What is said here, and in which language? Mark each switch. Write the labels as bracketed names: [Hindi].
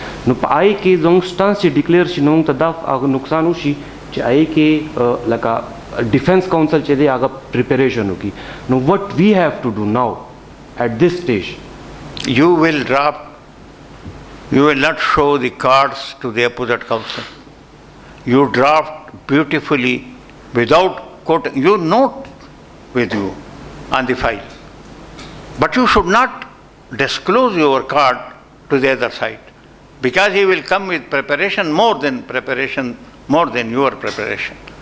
[Pashto] نو په آی کې زموږ سټانس چې ډیکلیئر شي نو موږ ته دا هغه نقصان وشي چې آی کې لکه ډیفینس کاؤنسل چې دی هغه پریپریشن وکړي. [English] نو what we have to do now at this stage. You will drop, you will not show the cards to the opposite counsel. You draft beautifully without quoting. You note with you on the file. But you should not disclose your card to the other side, because he will come with preparation, more than your preparation.